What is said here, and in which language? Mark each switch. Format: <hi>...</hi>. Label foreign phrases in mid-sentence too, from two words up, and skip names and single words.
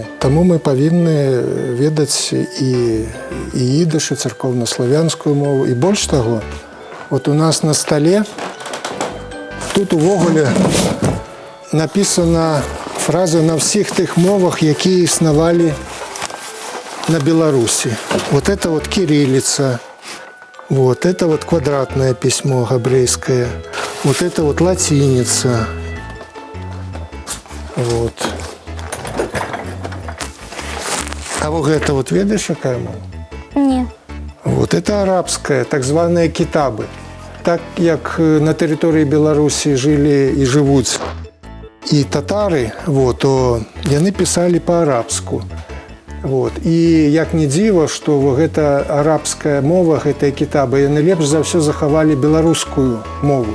<be>Таму мы павінны ведаць і ідыш, і царкоўна-славянскую мову. І больш таго, вот у нас на стале тут увогуле напісана фраза на ўсіх тых мовах, якія існавалі на Беларусі.</be> <ru>Вот это вот кириллица, вот это вот квадратное письмо габрэйское, вот это вот латиница. Вот. А вот это вот</ru> <be>ведаешь, якая мова? Не.</be> <ru>Вот это арабская,</ru> <be>так званые кітабы. Так як на тэрыторыі Беларусі жылі і жывуць і татары, вот, то яны пісалі па-арабску.</be> <ru>Вот.</ru> <be>І як не дзіва, што гэта арабская мова, гэтыя кітабы, яны лепш за ўсё захавалі беларускую мову.</be>